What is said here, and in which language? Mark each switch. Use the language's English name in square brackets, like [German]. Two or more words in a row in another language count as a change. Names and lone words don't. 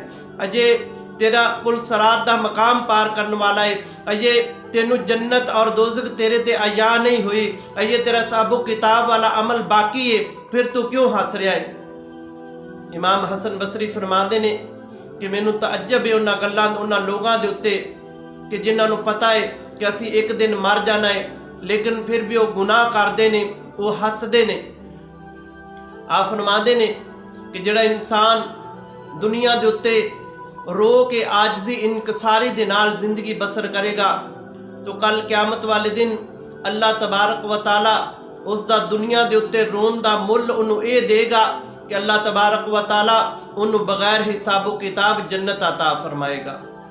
[Punjabi] اجے تیرا پل صراط دا مقام پار کرنے والا ہے، اجے تینو جنت اور دوزخ تیرے تے عیا نہیں ہوئی، اجے تیرا حساب و کتاب والا عمل باقی ہے، پھر تو کیوں ہنس رہا ہے؟ امام حسن بصری فرماندے نے کہ مینوں تعجب ہے انہاں گلاں انہاں لوگاں دے اتے کہ جنہاں نوں پتہ ہے کہ اسی ایک دن مر جانا ہے لیکن پھر بھی وہ گناہ کردے نے، وہ ہسدے نے۔ آپ فرماندے نے کہ جڑا انسان دنیا دے اتے رو کے عاجزی انکساری دے نال زندگی بسر کرے گا تو کل قیامت والے دن اللہ تبارک و تعالی اس دا دنیا دے اتے رون دا مل انہوں اے دے گا کہ اللہ تبارک و تعالی انہوں بغیر حساب و کتاب جنت عطا فرمائے گا۔